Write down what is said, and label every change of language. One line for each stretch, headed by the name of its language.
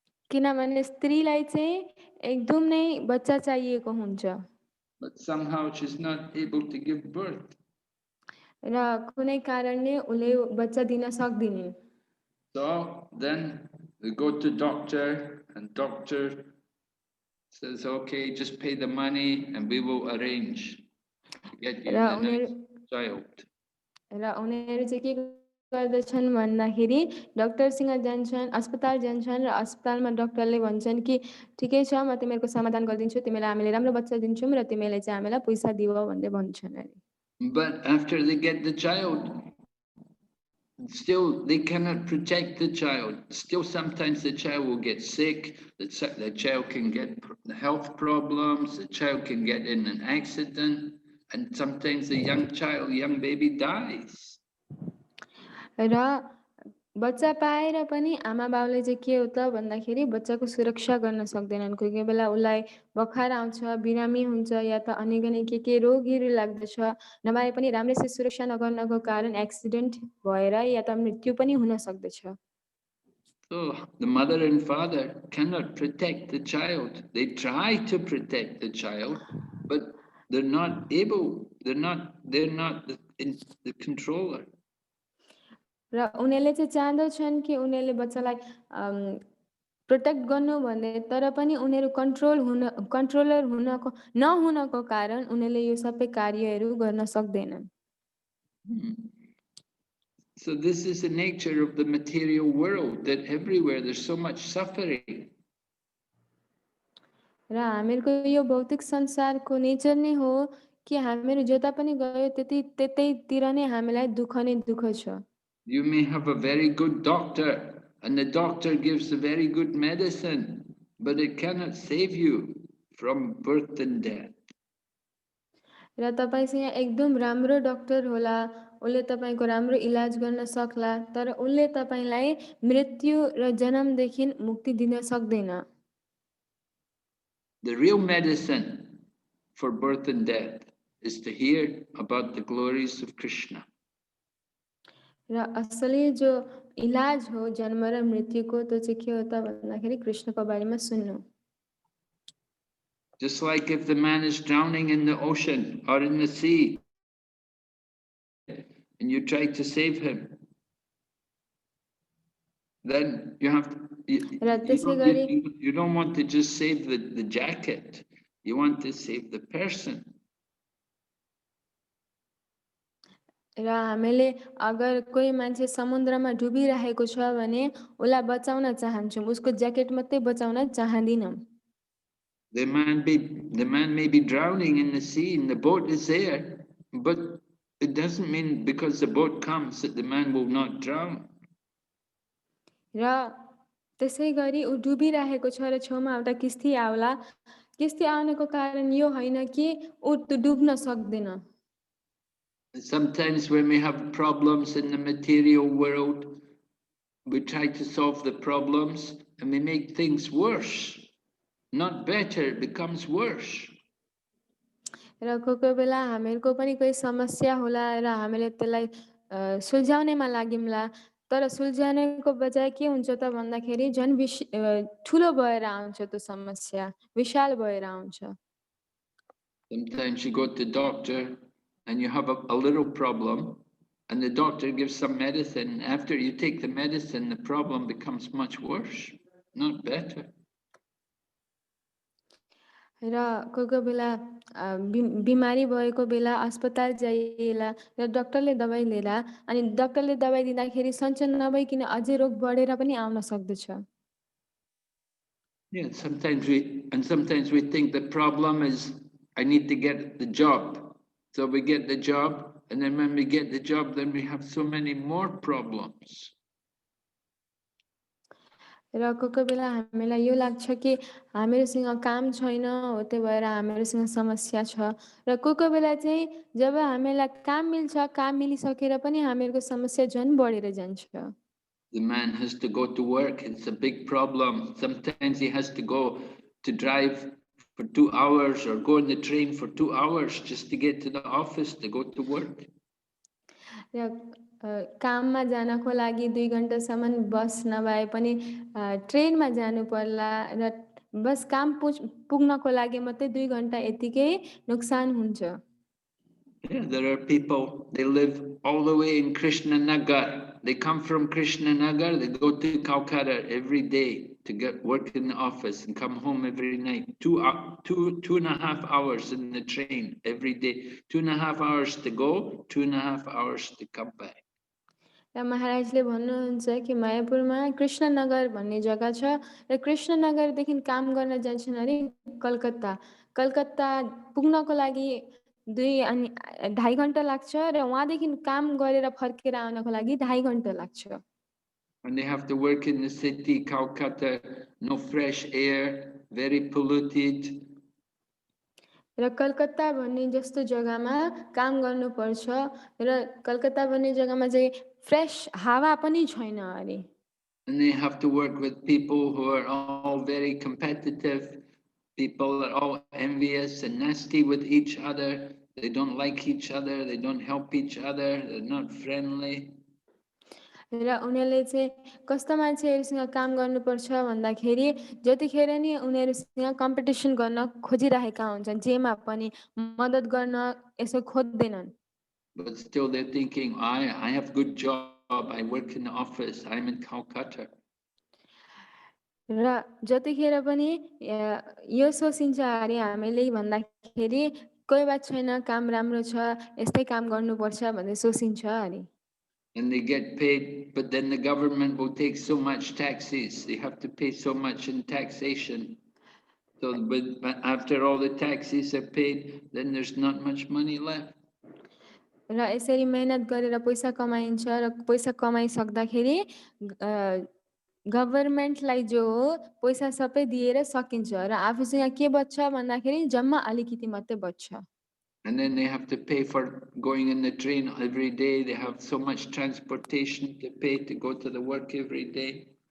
Nepali: किनभने स्त्रीलाई चाहिँ एकदम नै बच्चा चाहिएको हुन्छ।
English: But somehow she's not able to give birth.
Nepali: र कुनै कारणले उले बच्चा दिन सक्दिन्।
English: So then they go to doctor and doctor says, okay, just pay the money and we will arrange to get you the next child.
Nepali: र उनीहरू चाहिँ के गर्दछन् भन्दाखेरि डाक्टरसँग जान्छन्, अस्पताल जान्छन् र अस्पतालमा डाक्टरले भन्छन् कि ठिकै छ म तिमीहरूको समाधान गरिदिन्छु, तिमीलाई हामीले राम्रो बच्चा दिन्छौँ र तिमीले चाहिँ हामीलाई पैसा दिऊ भन्दै भन्छन् अरे।
English: But after they get the child, still they cannot protect the child. Still sometimes the child will get sick, the child can get health problems, the child can get in an accident, and sometimes the young baby dies.
Nepali: र बच्चा पाएर पनि आमा बाउले चाहिँ के हो त भन्दाखेरि बच्चाको सुरक्षा गर्न सक्दैनन्। कोही कोही बेला उसलाई बखार आउँछ, बिरामी हुन्छ या त अनेक के रोगहरू लाग्दछ, नभए पनि राम्रैसँग सुरक्षा नगर्नको कारण एक्सिडेन्ट भएर या त मृत्यु पनि हुन सक्दछ।
English: So the mother and father cannot protect the child. They try to protect the child, but they're not able. They're not the controller.
Nepali: र उनीहरूले चाहिँ चाहँदछन् कि उनीहरूले बच्चालाई प्रोटेक्ट गर्नु भन्ने, तर पनि उनीहरू कन्ट्रोलर नहुनको कारण उनीहरूले यो सबै कार्यहरू गर्न सक्दैनन्।
English: So this is the nature of the material world, that everywhere there's so much suffering.
Nepali: र हामीहरूको यो भौतिक संसारको नेचर नै हो कि हामीहरू जता पनि गयो त्यतैतिर नै हामीलाई दुःख नै दुःख छ।
English: You may have a very good doctor and the doctor gives a very good medicine, but it cannot save you from birth and death.
Nepali: र तपाईसँग एकदम राम्रो डाक्टर होला, उसले तपाईको राम्रो इलाज गर्न सक्ला, तर उसले तपाईलाई मृत्यु र जन्मदेखि मुक्ति दिन सक्दैन।
English: The real medicine for birth and death is to hear about the glories of Krishna.
Nepali: र असली जो इलाज हो जन्म र मृत्युको त्यो चाहिँ के हो त भन्दाखेरि कृष्णको बारेमा सुन्नु।
English: Just like if the man is drowning in the ocean or in the sea and you try to save him, then you have to,
Nepali: र त्यसै गरी
English: you don't want to just save the jacket. You want to save the person.
Nepali: र हामीले अगर कोही मान्छे समुद्रमा डुबिरहेको छ भने उसलाई बचाउन चाहन्छौँ, उसको ज्याकेट मात्रै बचाउन चाहँदैनौँ।
English: The man may be drowning in the sea and the boat is there, but it doesn't mean because the boat comes that the man will not drown.
Nepali: र त्यसै गरी ऊ डुबिरहेको छ र छेउमा एउटा किस्ती आउला, किस्ती आउनुको कारण यो होइन कि ऊ त्यो डुब्न सक्दैन।
English: Sometimes when we have problems in the material world, we try to solve the problems and we make things worse. Not better, it becomes worse.
Nepali: र कोही बेला हामीहरूको पनि कोही समस्या होला र हामीले त्यसलाई सुल्झाउनेमा लाग्यौँला, तर सुल्झाउनेको बजाय के हुन्छ त भन्दाखेरि झन् ठुलो भएर आउँछ त्यो समस्या, विशाल भएर आउँछ।
English: Sometimes you go to the doctor and you have a little problem and the doctor gives some medicine. After you take the medicine, the problem becomes much worse, not better.
Nepali: र कोही बेला बिमारी भएको बेला अस्पताल जाइएला र डाक्टरले दबाई लिएला, अनि डाक्टरले दबाई दिँदाखेरि सन्चो नभइकन अझै रोग बढेर पनि आउन सक्दछ।
English: Yeah, sometimes we think the problem is I need to get the job. So we get the job, and then when we get the job, then we have so many more problems.
Nepali: र कोही बेला हामीलाई यो लाग्छ कि हामीसँग काम छैन हो त्यही भएर हामीसँग समस्या छ, र कोही बेला चाहिँ जब हामीलाई काम मिल्छ, काम मिलिसकेर पनि हामीहरूको समस्या झन् बढेर जान्छ।
English: The man has to go to work, it's a big problem. Sometimes he has to go to drive for 2 hours or go on the train for 2 hours just to get to the office to go to work.
Nepali: र काममा जानको लागि 2 घण्टासम्म बस नभए पनि ट्रेनमा जानु पर्ला, र बस काम पुग्नको लागि मात्रै 2 घण्टा यतिकै नुकसान हुन्छ।
English: Yeah, there are people, they live all the way in Krishnanagar. They come from Krishnanagar, they go to Calcutta every day to get work in the office and come home every night. 2.5 hours in the train every day. 2.5 hours to go, 2.5 hours to come back.
Nepali: र महाराजले भन्नुहुन्छ कि मायापुरमा कृष्णनगर भन्ने जग्गा छ, र कृष्णनगरदेखि काम गर्न जान्छन् अरे कलकत्ता। कलकत्ता पुग्नको लागि 2.5 घण्टा लाग्छ, र वहाँदेखि काम गरेर फर्केर आउनको लागि 2.5 घण्टा लाग्छ।
English: And they have to work in the city, Calcutta, no fresh air, very polluted.
Nepali: र कलकत्ता भन्ने जस्तो जग्गामा काम गर्नुपर्छ, र कलकत्ता भन्ने जग्गामा चाहिँ फ्रेश हावा पनि छैन अरे।
English: And they have to work with people who are all very competitive. People are all envious and nasty with each other. They don't like each other. They don't help each other. They're not friendly.
Nepali: र उनीहरूले चाहिँ कस्तो मान्छेहरूसँग काम गर्नुपर्छ भन्दाखेरि जतिखेर नि उनीहरूसँग कम्पिटिसन गर्न खोजिरहेका हुन्छन्, जेमा पनि मद्दत गर्न यसो खोज्दैनन्।
English: But still they're thinking, I have good job. I work in the office. I'm in Calcutta.
Nepali: र जतिखेर पनि यो सोचिन्छ अरे हामीले भन्दाखेरि कोही बात छैन, काम राम्रो छ, यस्तै काम गर्नुपर्छ भन्ने सोचिन्छ अरे।
English: And they get paid, but then the government will take so much taxes. They have to pay so much in taxation. So but after all the taxes are paid, then there's not much money left.
Nepali: र यसरी मेहनत गरेर पैसा कमाइन्छ, र पैसा कमाइसक्दाखेरि गभर्मेन्टलाई जो हो पैसा सबै दिएर सकिन्छ, र आफूसँग के बच्छ भन्दाखेरि जम्मा अलिकति मात्रै बच्छ।
English: And then they have to pay for going in the train every day. They have so much transportation to pay to go to the work every day.